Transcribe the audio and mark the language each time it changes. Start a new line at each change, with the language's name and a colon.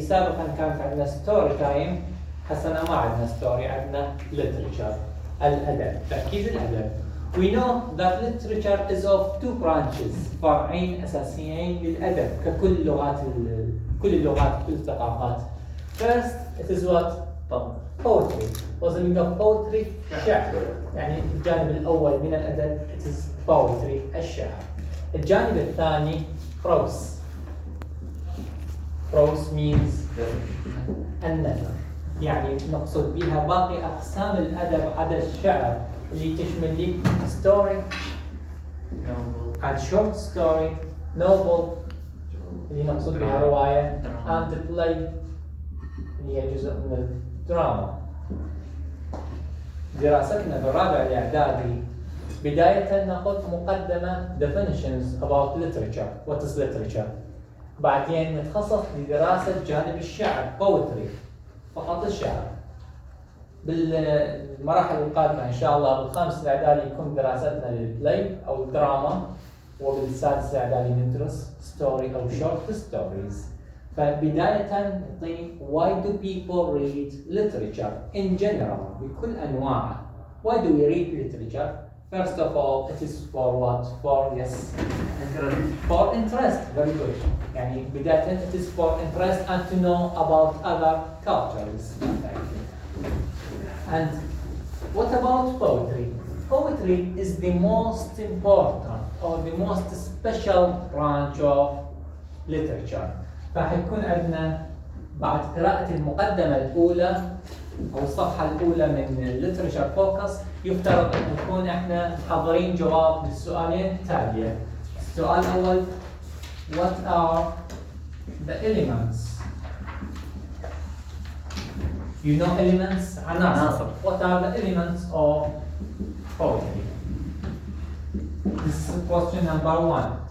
Arabic: سابقا كانت عندنا ستوري تايم، حسنا ما عندنا ستوري، عندنا literature الأدب، تركيز الأدب.
English: We know that literature is of two branches،
Arabic: فرعين أساسيين للأدب ككل لغات كل اللغات كل الثقافات.
English: First it is what؟ poetry. What's the meaning of poetry؟ شعر.
Arabic: يعني الجانب الأول من الأدب
English: it is poetry
Arabic: الشعر. الجانب الثاني prose. Prose means النثر، يعني نقصد بها باقي أقسام الأدب عدا الشعر اللي تشمل لي
English: story and short story, novel
Arabic: اللي نقصد بها رواية
English: and play
Arabic: اللي هي جزء من الدراما. دراستنا بالرابع الإعدادي بداية نأخذ مقدمة
English: definitions about literature. What is literature؟
Arabic: بعدين نتخصص لدراسة جانب الشعر poetry، فقط الشعر. بالمراحل القادمة إن شاء الله بالخامس الإعدادي يكون دراستنا للبلاي أو الدراما، وبالسادس الإعدادي ندرس ستوري أو short stories. فبداية نعطي
English: why do people read literature in general
Arabic: بكل أنواعه.
English: Why do we read literature؟ First of all, it is for what? For yes, for interest. Very good.
Arabic: يعني بداية
English: it is for interest and to know about other cultures. And what about poetry? Poetry is the most important or the most special branch of literature.
Arabic: فحيكون عندنا بعد قراءة المقدمة الأولى أو الصفحة الأولى من literature focus يفترض أن نكون إحنا حاضرين جواب للسؤالين التالية. السؤال الأول:
English: What are the elements? You know elements? عناصر. What are the elements of poetry? This is question number 1.